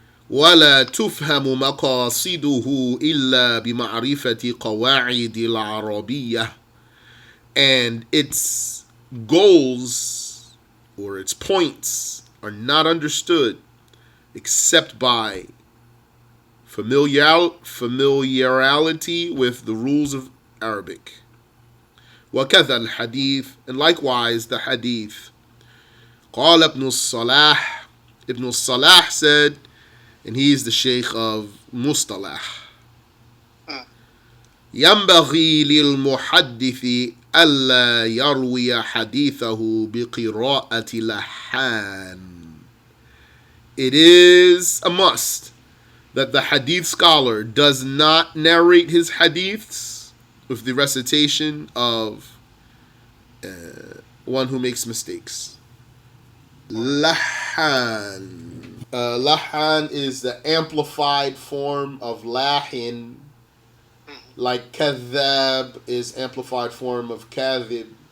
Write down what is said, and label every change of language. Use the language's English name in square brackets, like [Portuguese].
[Arabic] ولا تفهم مقاصده إلا بمعرفة قواعد العربية, [English] and its goals or its points are not understood except by familiarity with the rules of Arabic. [Arabic] وكذا الحديث, [English] and likewise the hadith. [Arabic] قال ابن الصلاح, [English] Ibn al-Salah said, and he is the Sheikh of Mustalah. [Arabic] ينبغي للمحدث ألا يروي حديثه بقراءة لحان. [English] It is a must that the hadith scholar does not narrate his hadiths with the recitation of one who makes mistakes. Lahan. Lahan is the amplified form of lahin, like kadhab is amplified form of kadhib.